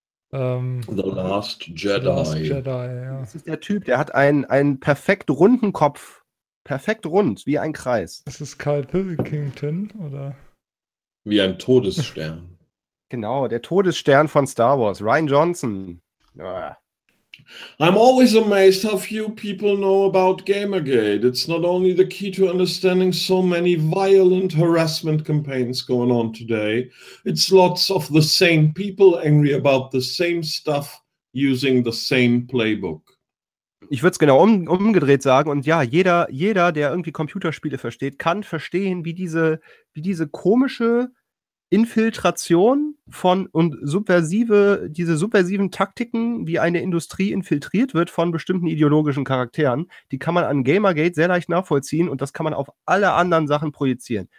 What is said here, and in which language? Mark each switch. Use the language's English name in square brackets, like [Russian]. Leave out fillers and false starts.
[English] The Last Jedi. [German] Ja. Das ist der Typ, der hat einen perfekt runden Kopf. Perfekt rund, wie ein Kreis. Ist es Carl Pilkington, oder? Wie ein Todesstern. Genau, der Todesstern von Star Wars, Rian Johnson. [English] I'm always amazed how few people know about Gamergate. It's not only the key to understanding so many violent harassment campaigns going on today. It's lots of the same people angry about the same stuff using the same playbook. [German] Ich würde es genau umgedreht sagen. Und ja, jeder, der irgendwie Computerspiele versteht, kann verstehen, wie diese komische Infiltration von und subversiven Taktiken, wie eine Industrie infiltriert wird von bestimmten ideologischen Charakteren, die kann man an Gamergate sehr leicht nachvollziehen und das kann man auf alle anderen Sachen projizieren.